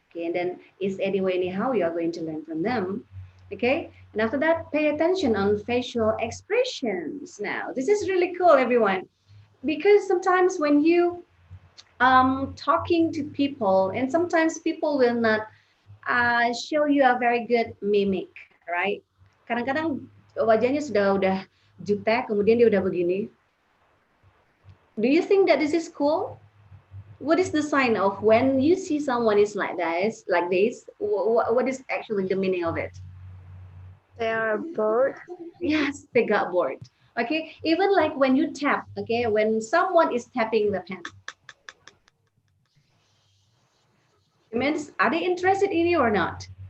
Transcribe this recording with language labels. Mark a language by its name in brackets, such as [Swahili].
[English] Okay, and then is anyway anyhow you are going to learn from them. Okay, and after that, pay attention on facial expressions. Now, this is really cool, everyone, because sometimes when you talking to people, and sometimes people will not show you a very good mimic, right? [Indonesian] Kadang-kadang wajahnya udah jutek, kemudian dia udah begini. [English] Do you think that this is cool? What is the sign of when you see someone is like this? What is actually the meaning of it? They are bored. Yes, they got bored. Okay, even like when you tap, okay, when someone is tapping the pen, it means are they interested in you or not?